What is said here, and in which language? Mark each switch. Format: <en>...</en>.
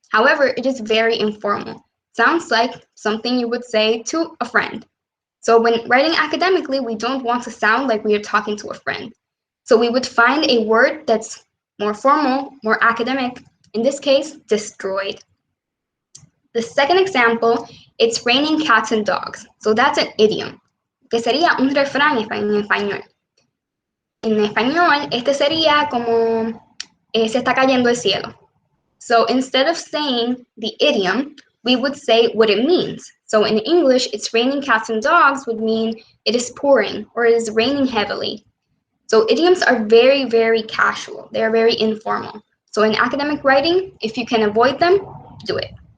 <en>However, it is very informal. Sounds like something you would say to a friend. So when writing academically, we don't want to sound like we are talking to a friend. So we would find a word that's more formal, more academic, in this case, destroyed. The second example, it's raining cats and dogs. So that's an idiom,</en> <es>que sería un refrán en español. En español, este sería como se está cayendo el cielo.</es> <en>So instead of saying the idiom, we would say what it means. So in English, it's raining cats and dogs would mean it is pouring or it is raining heavily. So idioms are very, very casual. They are very informal. So in academic writing, if you can avoid them, do it.</en>